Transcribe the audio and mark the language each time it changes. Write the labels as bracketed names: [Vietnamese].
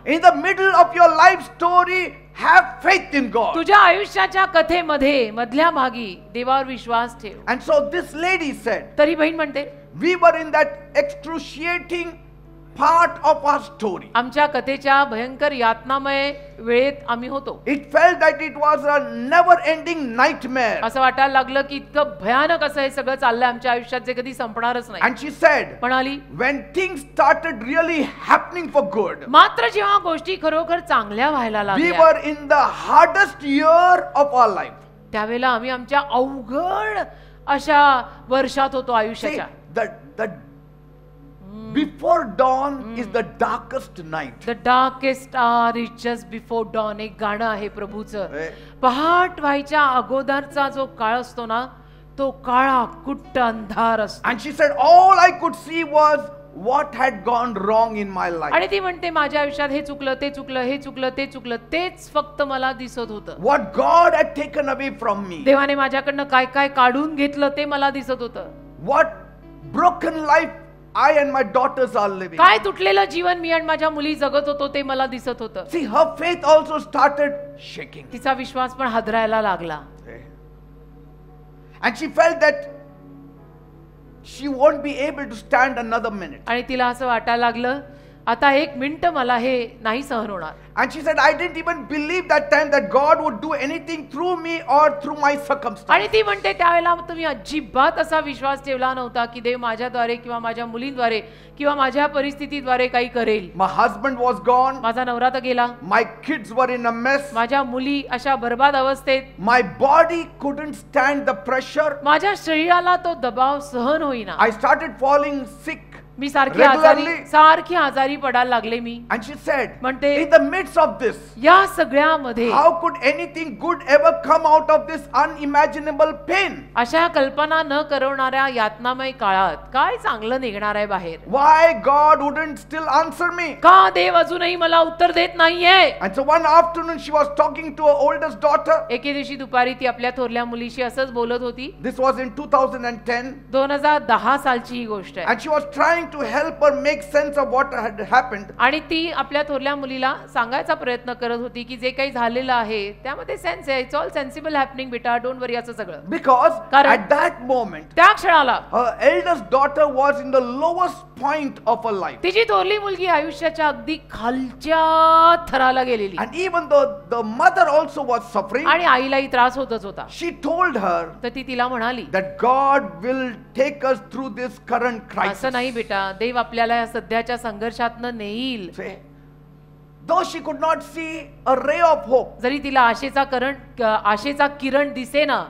[English] In the middle of your life story, have faith in God. [Marathi] तुझ्या आयुष्याच्या कथेमध्ये मधल्या भागी देवावर विश्वास ठेव. [English] And so this lady said, [Marathi] तरी बहीण म्हणते [English] we were in that excruciating part of our story. [Marathi] आमच्या कथेच्या भयंकर यातनामय वेळेत आम्ही होतो. [English] It felt that it was a never ending nightmare. [Marathi] असं वाटायला लागलं की इतकं भयानक असं हे सगळं चाललंय आमच्या आयुष्यात जे कधी संपणारच नाही. [English] And she said, [Marathi] म्हणाली [English] when things started really happening for good, [Marathi] मात्र जेव्हा गोष्टी खरोखर चांगल्या व्हायला [English] we [Marathi] लागल्या [English] were in the hardest year of our life. [Marathi] त्यावेळेला आम्ही आमच्या अवघड अशा वर्षात होतो [English] See, [Marathi] आयुष्याच्या. [English] the before dawn is the darkest night. The darkest hour is just before dawn [Marathi] एक गाणं आहे प्रभूचं. Eh. पहाट व्हायच्या अगोदरचा जो काळ असतो ना तो काळा कुट्ट अंधार असतो. [English] And she said, all I could see was what had gone wrong in my life. [Marathi] आणि ती म्हणते माझ्या आयुष्यात हे चुकलं ते चुकलं हे चुकलं ते चुकलं तेच फक्त मला दिसत होतं. [English] What God had taken away from me. [Marathi] देवाने माझ्याकडनं काय काय काढून घेतलं ते मला दिसत होतं. [English] What broken life I and my daughters are living. [Marathi] काय तुटलेलं जीवन मी आणि माझ्या मुली जगत होतो ते मला दिसत होतं. [English] See, her faith also started shaking. [Marathi] तिचा विश्वास पण हादरायला लागला. [English] And she felt that she won't be able to stand another minute. [Marathi] आणि तिला असं वाटायला लागलं आता एक मिनिट मला हे नाही सहन होणार. [English] And she said, I didn't even believe that time that God would do anything through me or through my circumstances. [Marathi] आणि ती म्हणते त्यावेळेला तुम्ही अजिबात असा विश्वास ठेवला नव्हता की देव माझ्याद्वारे किंवा माझ्या मुलींद्वारे किंवा माझ्या परिस्थितीद्वारे काही करेल. [English] My husband was gone. [Marathi] माझा नवरा तर गेला. [English] My kids were in a mess. [Marathi] माझ्या मुली अशा बर्बाद अवस्थेत. [English] My body couldn't stand the pressure. [Marathi] माझ्या शरीराला तो दबाव सहन होईना. [English] I started falling sick [Marathi] मी सारखी आजारी पडायला लागले मी. [English] And she said, [Marathi] म्हणते, [English] in the midst of this, [Marathi] या सगळ्यामध्ये [English] how could anything good ever come out of this unimaginable pain? [Marathi] अशा कल्पना न करवणाऱ्या यातनामय काळात काय चांगलं निघणार आहे बाहेर? [English] Why God wouldn't still answer me? [Marathi] का देव अजूनही मला उत्तर देत नाहीये? [English] And so one afternoon she was talking to her oldest daughter. [Marathi] एके दिवशी दुपारी ती आपल्या थोरल्या मुलीशी असंच बोलत होती. [English] This was in 2010. [Marathi] 2010 सालची ही गोष्ट आहे. [English] And she was trying to help her make sense of what had happened. [Marathi] आणि ती आपल्या थोरल्या मुलीला सांगायचा प्रयत्न करत होती की जे काही झालेलं आहे त्यामध्ये सेन्स आहे. [English] it's all sensible happening [Marathi] बेटा, [English] don't worry [Marathi] असं सगळं. [English] Because at that moment [Marathi] त्या क्षणाला [English] her eldest daughter was in the lowest point of her life. [Marathi] तिची थोरली मुलगी आयुष्याच्या अगदी खालच्या थराला गेलेली. [English] And even though the mother also was suffering, [Marathi] आणि आईलाही त्रास होतच होता. [English] she told her [Marathi] तर ती तिला म्हणाली [English] that God will take us through this current crisis. [Marathi] असं नाही बेटा, देव आपल्याला या सध्याच्या संघर्षातनं नेईल. [English] Though she could not see a ray of hope, [Marathi] जरी तिला आशेचा किरण दिसेना,